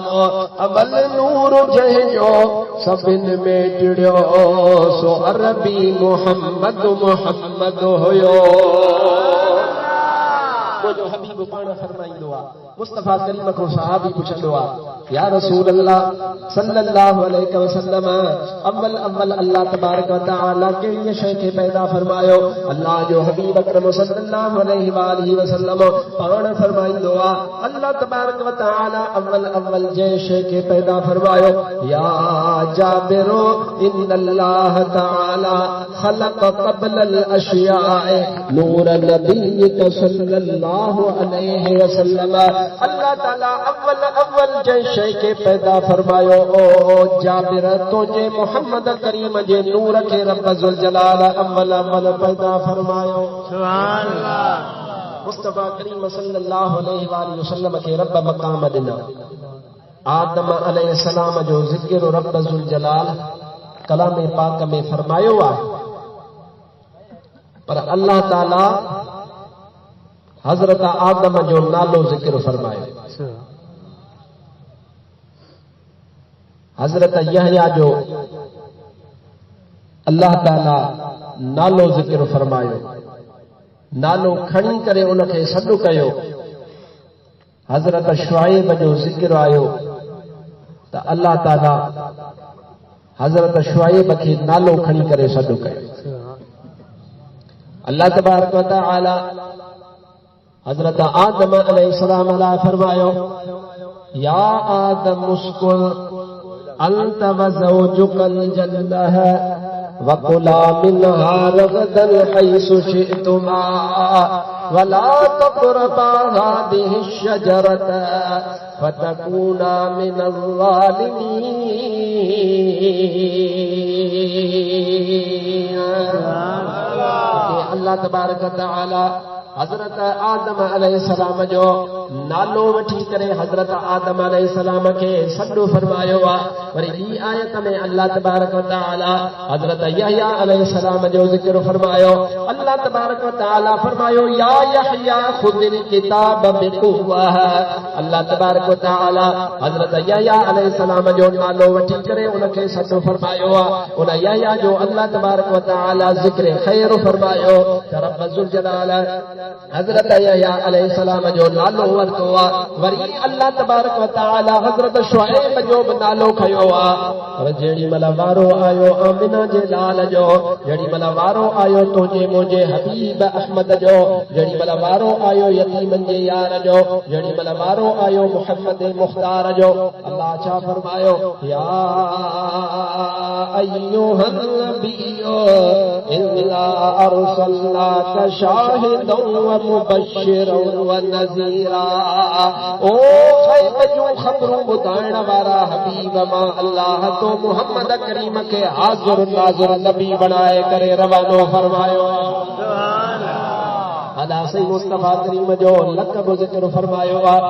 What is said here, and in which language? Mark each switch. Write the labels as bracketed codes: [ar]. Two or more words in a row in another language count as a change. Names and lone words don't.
[sd] अव्वल नूर जंहिंजो सभिनि में टिड़ियो सो अरबी मुहम्मद मुहम्मद हुयो। जो हबीब पाण फरमाईंदो आहे, मुस्तफ़ा करीम को सहाबी पुछंदो आहे, [ar] يا رسول الله صلى الله عليه وسلم, [sd] अव्वल अव्वल अल्लाह [ar] تبارك وتعالى [sd] कहिड़ी शइ खे पैदा फरमायो? अल्लाह जो हबीब अकरम [ar] صلى الله عليه وسلم [sd] पाण फरमाईंदो आहे, अल्लाह [ar] تبارك وتعالى [sd] अव्वल अव्वल जंहिं शइ खे पैदा फरमायो, [ar] يا جابر إن الله تعالى خلق قبل الأشياء نور نبيك صلى الله عليه وسلم. [sd] अल्लाह ताला अव्वल अव्वल जंहिं शइ खे पैदा फरमायो, ओ जाबिर तुंहिंजे मुहम्मद करीम जे नूर खे [ar] رب ذو الجلال [sd] अव्वल अव्वल पैदा फरमायो। [ar] سبحان الله. [sd] मुस्तफ़ा करीम [ar] صلى الله عليه وسلم [sd] खे रब मक़ाम ॾिना। आदम अलैहिस्सलाम जो ज़िक्र [ar] رب ذو الجلال [sd] कलाम पाक में फरमायो आहे, पर अल्लाह ताला हज़रत आदम जो नालो ज़िक्र फरमायो, हज़रत यहया जो अल्लाह ताला नालो ज़िक्र फरमायो, नालो खणी करे उनखे सॾु कयो। हज़रत शुआइब जो ज़िक्र आयो त अल्लाह ताला हज़रत शुआइब खे नालो खणी करे सॾु कयो। अल्लाह [ar] تبارك وتعالى [sd] हज़रत आदम अलैहिस्सलाम लाइ फरमायो, [ar] يا آدم اسكن أنت وزوجك الجنة وكلا منها رغدا حيث شئتما ولا تقربا هذه الشجرة فتكونا من الظالمين. [sd] अल्लाह [ar] تبارك وتعالى [sd] हज़रत आदम अलैहिस्सलाम जो नालो वठी करे हज़रत आदम अलैहिस्सलाम खे सॾु फरमायो आहे। वरी ॿी आयत में अल्लाह [ar] تبارك وتعالى [sd] हज़रत यहया अलैहिस्सलाम जो ज़िक्र फरमायो। अल्लाह [ar] تبارك وتعالى [sd] फरमायो, [ar] يا يحيى خذ الكتاب بقوة. [sd] अल्लाह [ar] تبارك وتعالى [sd] हज़रत यहया अलैहिस्सलाम जो नालो वठी करे उनखे सॾु फरमायो आहे। उन यहया जो अल्लाह [ar] تبارك وتعالى [sd] ज़िक्र ख़ैर फरमायो त [ar] رب ذو الجلال [sd] हज़रत यहया अलैहिस्सलाम जो नालो वरितो आहे। वरी अल्लाह [ar] تبارك وتعالى [sd] हज़रत शुआइब जो बि नालो खयो आहे। पर जेॾी महिल वारो आयो आमिना जे लाल जो, जेॾी महिल वारो आयो तुंहिंजे मुंहिंजे हबीब अहमद जो, जेॾी महिल वारो आयो यतीमनि जे यार जो, जेॾी महिल वारो आयो मुहम्मद मुख्तार जो, अल्लाह छा फरमायो, [ar] يا أيها النبي إنا أرسلناك شاهدا ومبشرا ونذيرا. [sd] ओ ग़ैब जूं ख़बरूं ॿुधाइण वारा हबीब मां अल्लाह तो मुहम्मद करीम खे हाज़िर नाज़िर नबी बणाए करे रवानो फरमायो। अदा सही मुस्तफ़ा करीम जो लक़ब ज़िक्र फरमायो आहे।